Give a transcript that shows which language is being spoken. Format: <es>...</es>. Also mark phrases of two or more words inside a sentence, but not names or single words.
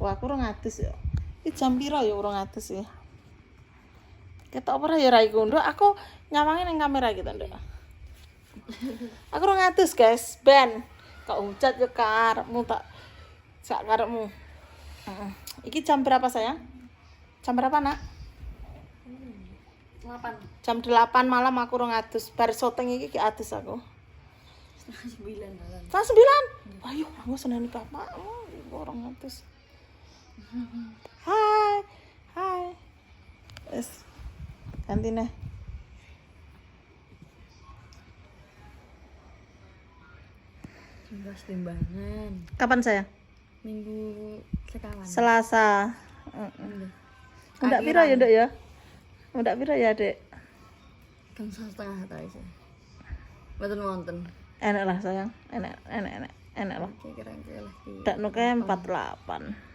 <jv>Aku ora ngadus ya. Iki jam pira ya ora ngadus ya. Ketok ora ya ra iku, Nduk. Aku nyawangi ning kamera iki to, Nduk. Aku ora ngadus, guys. Ben. Kok hujat yo karepmu tak sak karepmu.</jv> <id>Iki jam berapa sayang? Jam berapa, Nak? 8.</id> <jv>Jam 8 malam aku ora ngadus. Bar syuting iki ki adus aku. 9 malam. Jam 9. Ayo, aku seneni bapakmu. Ora ngadus. Hai. Wes.</jv> <id>Ganti nih. Tugas timbangan. Kapan sayang?</id> <jv>Minggu sekawan. Selasa. Ndak piro ya, Nduk ya? Ndak piro ya, Dek? Kan 1,5 ta iso. Mboten wonten.</jv> <id>Enak lah sayang. Enak lah. Kira-kira lah. Dak nuke 48.</id>